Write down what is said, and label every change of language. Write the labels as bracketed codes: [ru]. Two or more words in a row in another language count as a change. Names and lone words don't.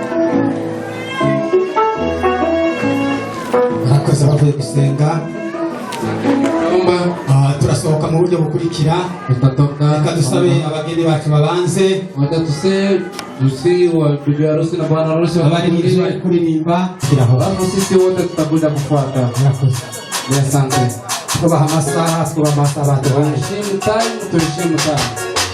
[rw] Murakoze bavuye gusenga. Turasohoka mu buryo bukurikira. Reka dusabe abageni bacu babanze. Abari kuririmba [sw] sisi wote tutakuja kufuata. Asante. [rw] Tubaha amasaha, tubaha amasaha. [sw] Tuheshimu time.